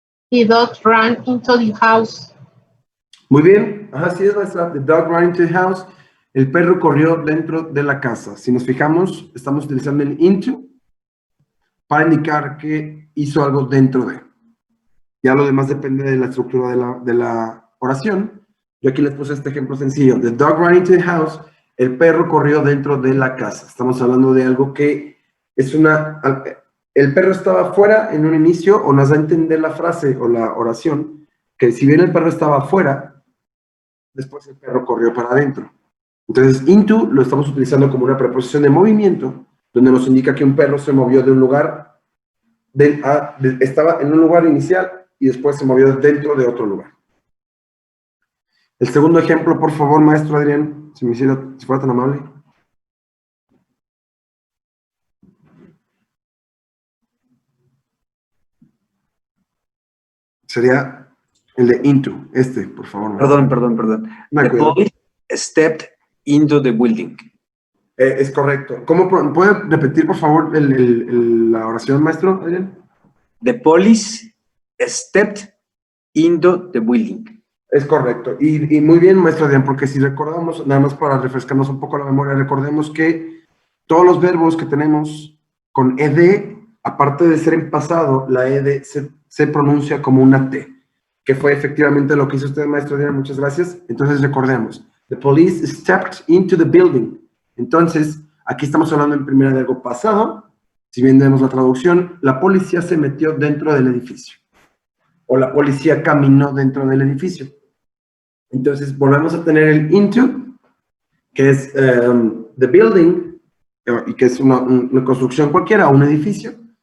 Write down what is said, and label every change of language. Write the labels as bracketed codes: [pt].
[en] The dog ran into the house. [es] Muy bien, así es, maestra. [en] The dog ran into the house. [es] El perro corrió dentro de la casa. Si nos fijamos, estamos utilizando el into para indicar que hizo algo dentro de. Ya lo demás depende de la estructura de la oración. Yo aquí les puse este ejemplo sencillo. [en] The dog ran into the house. [es] El perro corrió dentro de la casa. Estamos hablando de algo que es una... El perro estaba afuera en un inicio, o nos da a entender la frase o la oración, que si bien el perro estaba afuera, después el perro corrió para adentro. Entonces, into lo estamos utilizando como una preposición de movimiento, donde nos indica que un perro se movió de un lugar, estaba en un lugar inicial y después se movió dentro de otro lugar. El segundo ejemplo, por favor, maestro Adrián, si fuera tan amable. Sería el de into, por favor. Maestro. Perdón. No, [en] The [es] cuidado. [en] police stepped into the building. [es] Es correcto. ¿Puede repetir, por favor, la oración, maestro Adrián? [en] The police stepped into the building. [es] Es correcto. Y muy bien, maestro Adrián, porque si recordamos, nada más para refrescarnos un poco la memoria, recordemos que todos los verbos que tenemos con ed, aparte de ser en pasado, la ed se pronuncia como una T, que fue efectivamente lo que hizo usted, maestro Adrián, muchas gracias. Entonces recordemos, [en] the police stepped into the building. [es] Entonces, aquí estamos hablando en primera de algo pasado. Si bien vemos la traducción, la policía se metió dentro del edificio. O la policía caminó dentro del edificio. Entonces, volvemos a tener el into, que es [en] the building, [es] y que es una construcción cualquiera, un edificio.